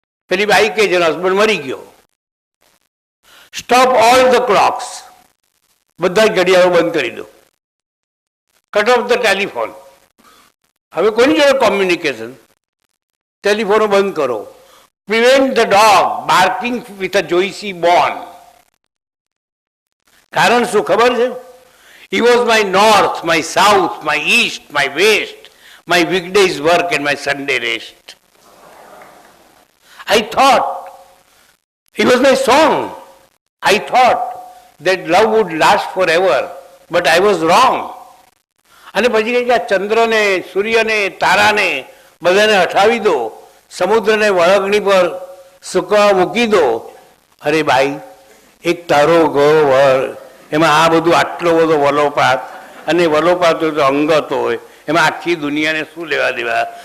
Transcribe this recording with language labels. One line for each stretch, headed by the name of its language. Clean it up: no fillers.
Gujarati: પેલી બાઈ કે જેનો હસબન્ડ મરી ગયો,
English: stop all the clocks,
Gujarati: બધા જ ઘડિયાળો બંધ કરી દો,
English: Cut off the telephone.
Gujarati: હવે કોની જોડે કોમ્યુનિકેશન? ટેલિફોનો બંધ કરો.
English: Prevent the dog barking with a juicy bone.
Gujarati: કારણ શું ખબર છે?
English: He was my north, my south, my east, my west, my weekdays work and my Sunday rest. I thought he was my song. I thought that love would last forever, but I was wrong.
Gujarati: અને પછી કહે કે આ ચંદ્રને, સૂર્યને, તારાને બધાને હટાવી દો, સમુદ્રને વળગણી પર સુકવા મૂકી દો. અરે ભાઈ, એક તારો ગયો વળ, એમાં આ બધું આટલો બધો વલોપાત, અને વલોપાત હોય તો અંગત હોય, એમાં આખી દુનિયાને શું લેવા દેવા?